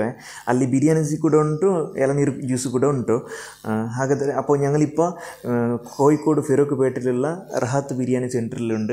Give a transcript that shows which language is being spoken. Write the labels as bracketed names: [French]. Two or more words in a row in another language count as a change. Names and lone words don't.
[Kannada] ಅಲ್ಲಿ ಬಿರಿಯಾನಿ ಕೂಡ ಉಂಟು, ಎಳನೀರು ಜ್ಯೂಸು ಕೂಡ ಉಂಟು. [Malayalam] ಹಾಗಾದರೆ അപ്പോൾ ഞങ്ങളിപ്പോൾ കോഴിക്കോട് ഫിറോക്ക് പേട്ടിലുള്ള റഹത്ത് ബിരിയാണി സെൻറ്ററിലുണ്ട്.